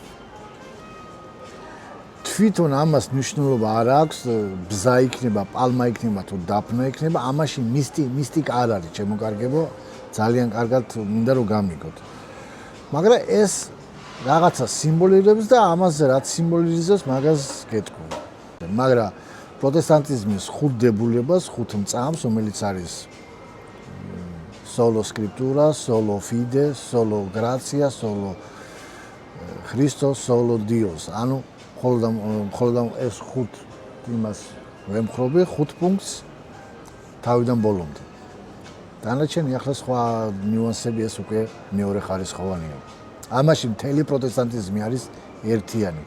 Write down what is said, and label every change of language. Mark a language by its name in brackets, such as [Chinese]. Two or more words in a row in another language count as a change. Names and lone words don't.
[Georgian] თვითონ ამას მნიშვნელობა არ აქვს, ბზა იქნება, პალმა იქნება თუ დაფნა იქნება, ამაში მისტიკა არ არის, ჩემოკარგებო, ძალიან კარგად მინდა რომ გამიგოთ. მაგრამ ეს რაღაცა სიმბოლიზებს და ამაზე რაც სიმბოლიზებს, მაგას გეტყვი. მაგრამ პროტესტანტიზმის ხუთ დებულებას, ხუთ მწამს, რომელიც არის [Latin] solo scriptura, solo fide, solo gratia, solo Christos, solo Dios. [Georgian] ანუ ხოლმე ეს ხუთ იმას ვემხრობი, ხუთ პუნქტს თავიდან ბოლომდე. დანარჩენი ახლა სხვა ნიუანსები ეს უკვე მეორე ხარისხოვანია. ამაში მთელი პროტესტანტიზმი არის ერთიანი.